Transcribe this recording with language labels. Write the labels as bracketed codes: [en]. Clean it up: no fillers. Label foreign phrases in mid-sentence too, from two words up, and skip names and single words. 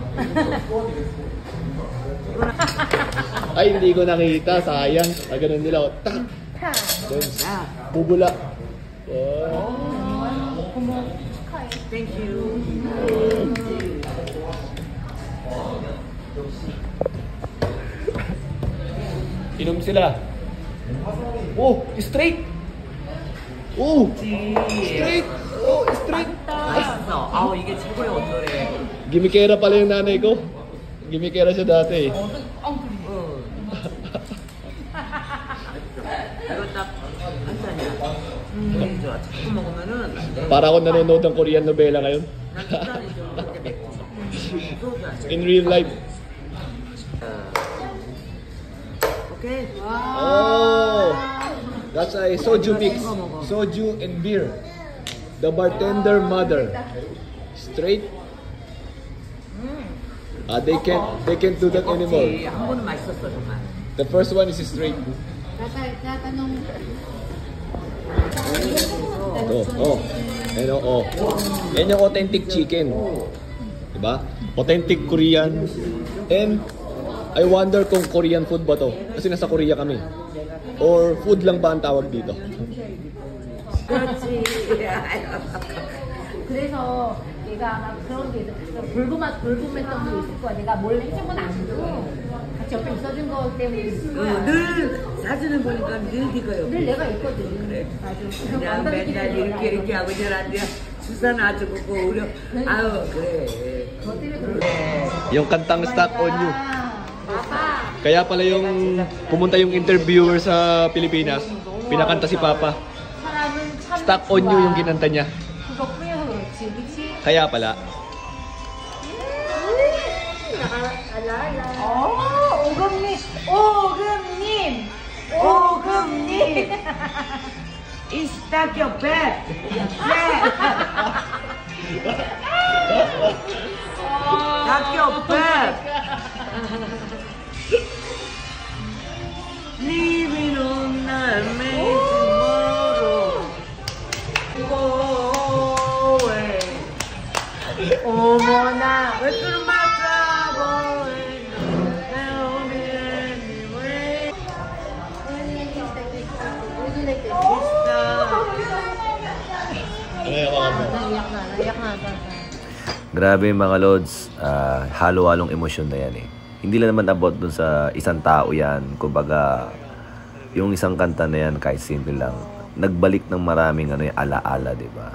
[tl] ay hindi ko nakita, sayang. Ganun nila. Tak. [ko] 타. [tl] Then bubula. Oh. [ko] 고모 축하해. [en] Thank you. [tl] Inom sila. [en] Oh, straight! Oh, straight! Oh, straight! [ko] 맛있어. 아우 이게 최고의 온도래. [tl] Gimikera pala yung nanay ko. Gimikera siya dati eh. [ko] 이거 딱한 잔이야. 좋아. 자꾸 먹으면은 [tl] Para ako nanonood ng Korean novela ngayon. [ko] 난 짠이죠. 이렇게 맵고. 소주 안 돼. [en] In real life. [ko] 오케이. [en] Oh! That's a soju mix. Soju and beer. The bartender mother. Straight. They can't do that anymore. [ko] 한 번은 맛있었어 정말. [en] The first one is straight. [tl] Tatanong. Oh. Ano, oh. Yan yung [en] authentic chicken. [tl] Diba? [en] Authentic Korean. And I wonder kung Korean food [tl] ba to? Kasi nasa Korea kami. Or food lang ba ang tawag dito? [ko] 그렇지. 그래서 얘가 아마 그런 게 불금했던 게 있을 거야. 내가 몰래 해준 건 아니고 같이 옆에 있어준 거 때문에 있을 거야. 늘 사진을 보니까 늘 네가 옆에. 늘 내가 있거든. 그래. 맞아. 그냥 맨날 이렇게 하고 저런데 주사 놔주고 우려. 아유 그래. 너 때문에 그래. [tl] Yung kantang Stuck on You. [ko] 아빠. [tl] Kaya pala yung pumunta yung interviewer sa Pilipinas, pinakanta si Papa. [ko] 사람은 참 [tl] Stuck on You yung kinanta niya. [ko] 그거 뿌려서 그렇지, 그렇지? [tl] Kaya pala. [ko] 오금님. [en] Is that your bed? That's your bed. Living on the tomorrow. Go away. [ko] 어머나. [en] We're through my trouble. Tell me anyway. [tl] naiyak na. Grabe mga lods, halo-halong emosyon na yan eh. Hindi lang naman about dun sa isang tao yan. Kumbaga, yung isang kanta na yan, kahit simple lang, nagbalik ng maraming yung ala-ala, di ba?